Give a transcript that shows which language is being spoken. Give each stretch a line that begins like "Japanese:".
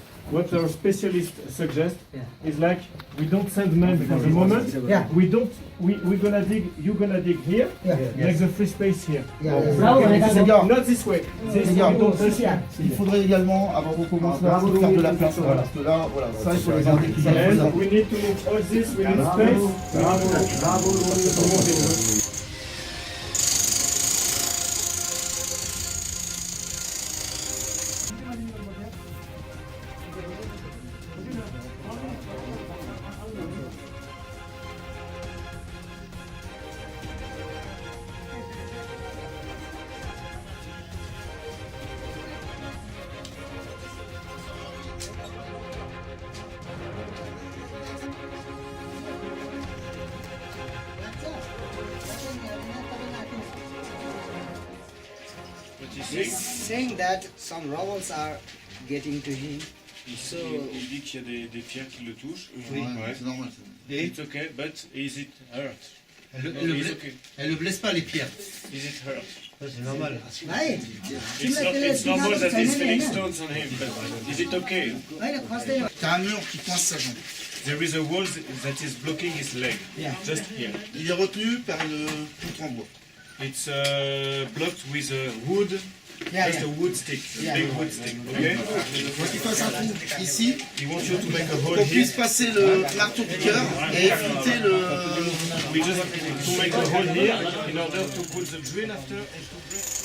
English: What our specialist suggests is like we don't send men for the moment. Yeah. We're gonna dig. You're gonna dig here. Make the free space here. Not this way. This we don't touch here.
French: Il faudrait également, avant qu'on commence là, faire de la place. Parce que là, voilà, ça il faut les garder.
English: And we need to move all this. We need space. He's saying that some rubbles are getting to him. So
French: il dit qu'il y a des pierres qui le touchent. Oui, c'est normal.
English: It's okay, but is it hurt?
French: Elle ne blesse pas les pierres.
English: Is it hurt?
French: C'est normal.
English: right. It's normal that he's feeling stones on him, but is it okay?
French: T'as un mur qui coince sa jambe.
English: There is a wall that is blocking his leg, just here.
French: Il est retenu par une poutre en bois.
English: It's blocked with a wood, just a wood stick, a big wood stick, okay?
French: Faut qu'il fasse un trou ici,
English: He wants you to make a hole
French: qu'on
English: here.
French: puisse passer le marteau piqueur et effriter le...
English: We just to make a hole here in order to put the drill after and to drill.